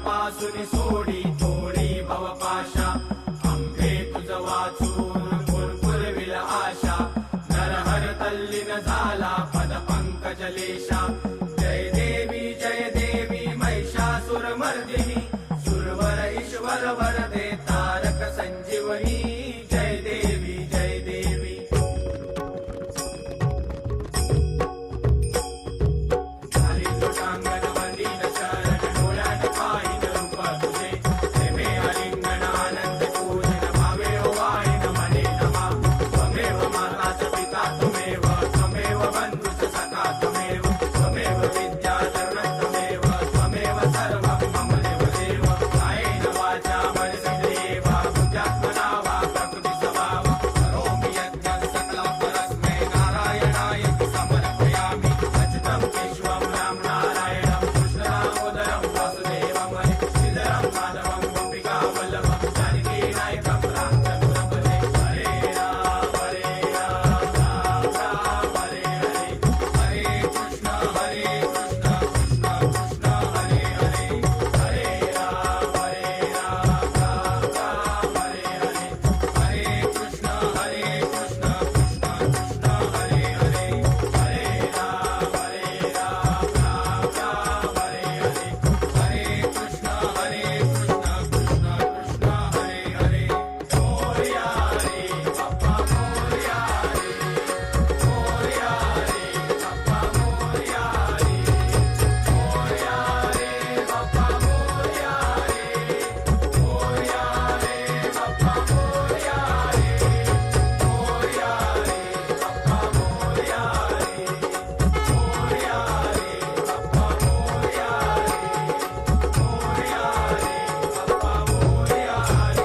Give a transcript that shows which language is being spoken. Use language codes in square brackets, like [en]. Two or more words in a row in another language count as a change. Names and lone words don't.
[mr] पासून सोडी थोडी भवपाशा आंबे तुझ वाचून फुरफुरविल आशा नरहर तल्लीन झाला पद पंकज लेशा जय देवी महिषासुरमर्दिनी सुरवर ईश्वर वरदे तारक संजीवनी जय देवी जय देवी झाली लोटांगण वंदीन शरण डोळ्यात पाहिन रूप तुझे प्रेमे आलिंगन आनंद पूजन भावे वाहिन मने नमा [sa] त्वमेव माताच पिता त्वमेव त्वमेव बंधुच सखा त्वमेव त्वमेव विद्या त्वमेव त्वमेव सर्वं मम देवदेव कायेन वाचा मनसेन्द्रियेव बुद्ध्यात्मना वा प्रकृति स्वभाव करोमि यज्ञं सकलं परस्मै नारायणाय समर्पयामि अच्युतं केशवं राम नारायणं कृष्णदामोदरं वासुदेवं हरे श्रीधरं माधवं गोपिका वल्लभं जानकी नायकं राम चन्द्रपदे हरे राम राम राम हरे हरे हरे कृष्ण कृष्ण कृष्ण हरे हरे हरे राम राम राम हरे हरे हरे कृष्ण कृष्ण कृष्ण हरे हरे हरे राम राम राम हरे हरे हरे कृष्ण कृष्ण कृष्ण हरे हरे [mr] मोरया रे बाप्पा मोरया रे मोरया रे बाप्पा मोरया रे मोरया रे बाप्पा मोरया रे मोरया रे बाप्पा मोरया रे मोरया रे बाप्पा मोरया रे मोरया रे बाप्पा मोरया रे